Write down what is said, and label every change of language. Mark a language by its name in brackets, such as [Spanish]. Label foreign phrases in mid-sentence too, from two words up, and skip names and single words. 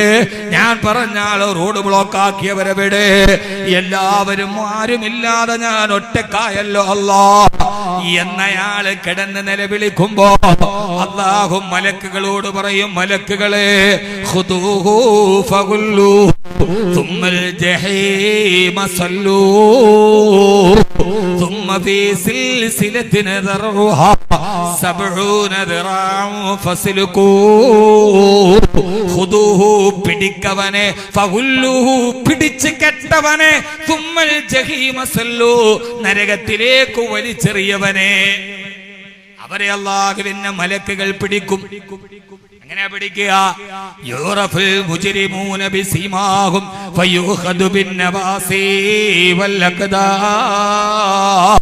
[Malayalam] ഞാൻ പറഞ്ഞാൽ റോഡ് ബ്ലോക്ക് ആക്കിയവരെവിടെ? എല്ലാവരും ആരുമില്ലാതെ ഞാൻ ഒറ്റക്കായല്ലോ അല്ലാ എന്നയാള് കിടന്ന് നിലവിളിക്കുമ്പോ അല്ലാഹു മലക്കുകളോട് പറയും, മലക്കുകളെ [Arabic] خذوه فغلوه ثم الجحيم صلوا ثم في سلسلة ذرعها 70 ذراعا فاسلكوه خذوه [Malayalam] പിടിക്കവനെ ഫഗുല്ലൂഹു പിടിച്ച് കെട്ടവനെ [Arabic] ثم الجحيم صلوا [Malayalam] നരകത്തിലേക്ക് വലിച്ചെറിയവനെ. അവരെ അല്ലാഹുവിന്റെ മലക്കുകൾ പിടിക്കും. എങ്ങനെ പിടിക്കുക? [Arabic] يعرف المجرمون بسيماهم فيؤخذ بالنواصي والأقدام.